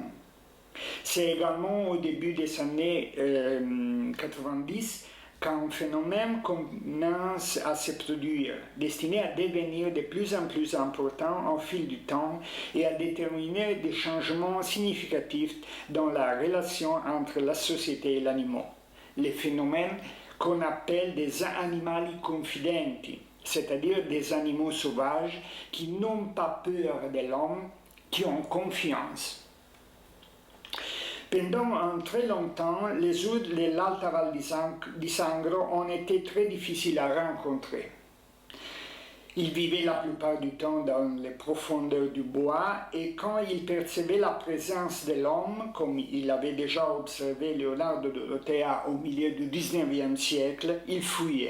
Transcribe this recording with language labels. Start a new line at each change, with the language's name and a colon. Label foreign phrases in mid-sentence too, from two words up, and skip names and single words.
French: C'est également au début des années 90 qu'un phénomène commence à se produire, destiné à devenir de plus en plus important au fil du temps et à déterminer des changements significatifs dans la relation entre la société et l'animal. Les phénomènes qu'on appelle des
Italian: animali confidenti,
French: c'est-à-dire des animaux sauvages qui n'ont pas peur de l'homme, qui ont confiance. Pendant un très longtemps, les ours de l'Alta Val di Sangro ont été très difficiles à rencontrer. Ils vivaient la plupart du temps dans les profondeurs du bois et quand ils percevaient la présence de l'homme, comme il avait déjà observé Leonardo Dorothea au milieu du XIXe siècle, ils fuyaient.